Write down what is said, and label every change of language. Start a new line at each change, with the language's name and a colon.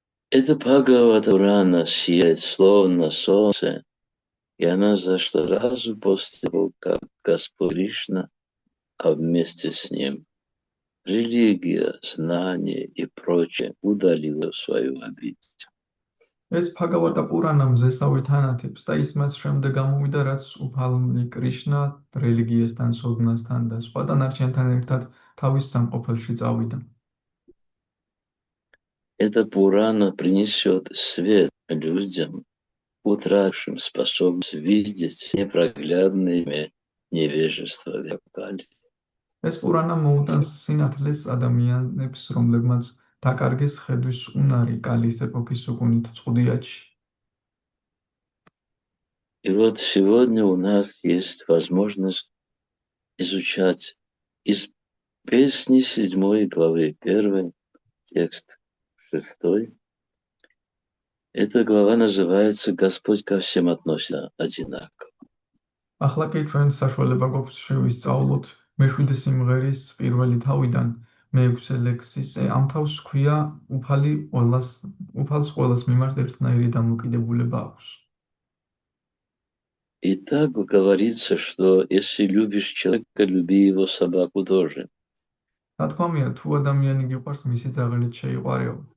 Russian: Это Бхагавата Пурана сияет словно солнце, и она зашла сразу после того, как Господь Кришна, а вместе с ним религия, знание и прочее удалила свою обитель.
Georgian: ეს ბჰაგავატა პურანა მზესავით ანათებს და ის მას შემდეგ გამოვიდა, რაც უფალმი კრიშნა რელიგიასთან, სოდნასთან და სხვა დანარჩენთან ერთად თავის სამყოფელში წავიდა.
Russian: Эта Пурана принесет свет людям, утратившим способность видеть непроглядное невежество векали.
Georgian: ეს პურანა მოუტანს სინათლეს ადამიანებს, რომლებმაც დაკარგეს ხედვის უნარი კალის ეპოქის უკუნით წყუდიათში.
Russian: И вот сегодня у нас есть возможность изучать из песни 7 главы 1, текст 6. Эта глава называется «Господь ко всем относится одинаково».
Georgian: ახლა კი ჩვენ საშუალება გვაქვს შევისწავლოთ მე-7 სიმღერის პირველი თავიდან მე-6 ლექსის ამ თავს ქვია უფალს ყველას მიმართ ერთნაირი დამოკიდებულება აქვს.
Russian: И так говорится, что если любишь человека, люби его собаку тоже.
Georgian: რა თქმა უნდა, თუ ადამიანი გიყვარს, მისი ძაღლით შეიყვარეო.